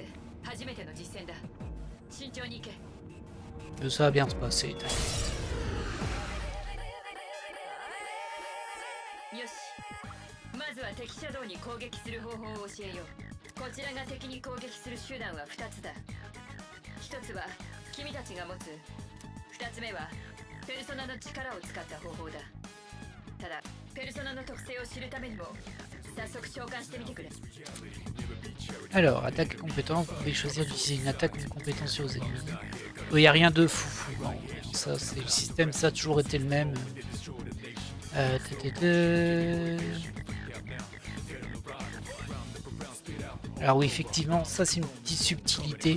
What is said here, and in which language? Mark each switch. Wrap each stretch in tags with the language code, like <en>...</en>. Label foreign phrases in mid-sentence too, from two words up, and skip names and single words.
<fr>Ça va bien se passer, t'inquiète.</fr> <ja>敵シャドウに攻撃する方法を教えよう。こちらが敵に攻撃する手段は2つだ。1つは君たちが持つ、2つ目はペルソナの力を使った方法だ。ただペルソナの特性を知るためにも早速召喚してみてくれ。</ja> <fr>Alors, attaque et compétence, vous pouvez choisir d'utiliser une attaque ou une compétence sur vos ennemis. Il n'y a rien de fou. Hein. Ça, c'est le système, ça a toujours été le même. Alors oui, effectivement, ça c'est une petite subtilité.</fr>